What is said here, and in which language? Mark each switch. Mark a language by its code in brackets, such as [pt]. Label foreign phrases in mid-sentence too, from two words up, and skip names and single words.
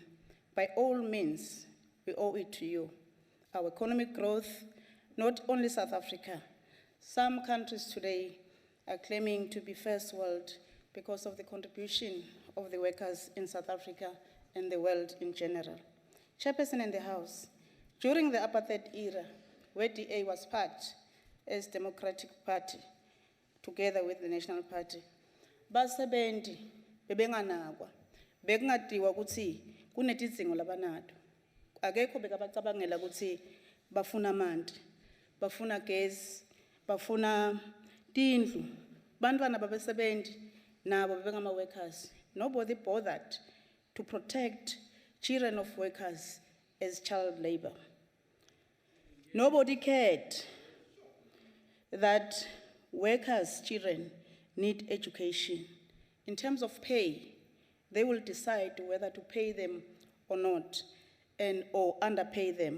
[en] By all means, we owe it to you. Our economic growth, not only South Africa, some countries today are claiming to be first world because of the contribution of the workers in South Africa and the world in general. Chairperson in the House, during the apartheid era, where DA was part as Democratic Party, together with the National Party, [ss] basebendi bebenganakwa bekungadiwa ukuthi kunetidzingo labanalo akekho bekabacabangela ukuthi bafuna amanti bafuna gesi bafuna tindlu bantwana babesebendi nabo bebengama workers. [en] Nobody bothered to protect children of workers as child labor. Nobody cared that workers' children need education. In terms of pay, they will decide whether to pay them or not, or underpay them.